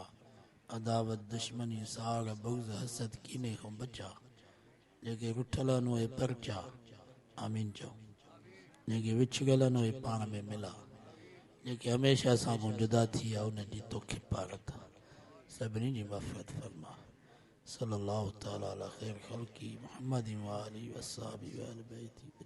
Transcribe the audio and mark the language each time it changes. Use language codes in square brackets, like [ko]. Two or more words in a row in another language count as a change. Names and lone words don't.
[sd] अदावत दुश्मनी साग बुग़्ज़ हसद कीने खां बचा। जेके रुठल आहिनि उहे परचा आमीन चओ। जेके विछड़ियल आहिनि उहे पाण में मिला। जेके हमेशह असां खां जुदा थी विया उन्हनि जी तोखे पारत सभिनी जी मग़फ़िरत फरमा। [ar] صلى الله تعالى على خير خلقه محمد و آله و صحبه و أهل بيته.